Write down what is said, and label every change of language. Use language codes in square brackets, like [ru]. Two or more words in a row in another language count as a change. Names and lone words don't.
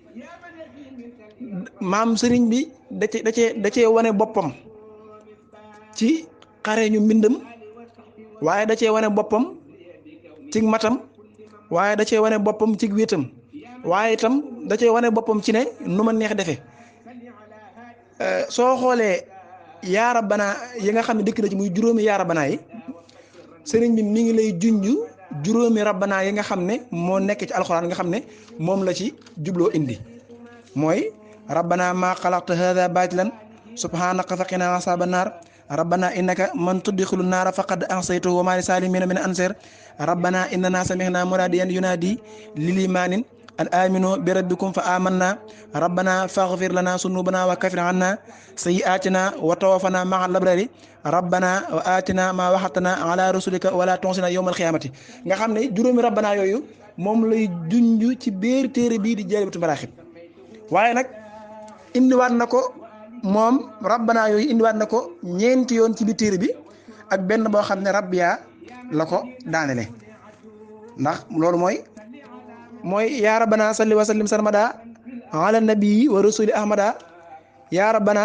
[wo] maam sëriñ bi da cee wane boppam ci xare ñu mbindam waaye da cee wane boppam ci matam waaye da cee wane boppam ci wéetam waaye itam da cee wane boppam ci ne nu ma neex defee soo xoolee [ar] يا ربنا [wo] yi nga xam ne dëkk na ci muy juróomi [ar] يا ربنا [wo] yi sëriñ bi mi ngi lay junj juróomi rabbana yi nga xam ne moo nekk ci alxuraan nga xam ne moom la ci jubloo indi mooy [ar] ربنا ما خلقت هذا باطلا سبحانك فقنا عذاب النار ربنا إنك من تدخل النار فقد أخزيته وما للظالمين من أنصار ربنا إننا سمعنا مناديا ينادي للإيمان أن آمنوا بربكم فآمنا ربنا فاغفر لنا ذنوبنا وكفر عنا سيئاتنا وتوفنا مع الأبرار ربنا وآتنا ما وعدتنا على رسلك ولا تخزنا يوم القيامة [wo] nga xam ne juróomi rabbana yooyu moom lay junj ci biir téere bii di Jaalibatul Maraaxib waaye nag indiwaat na ko moom rabbana yooyu indiwaat na ko ñeenti yoon ci biir téere bi ak benn boo xam ne rabbiya la ko daanele ndax loolu mooy [ar] يا ربنا صل وسلم سرمدا على النبي والرسول أحمدا يا ربنا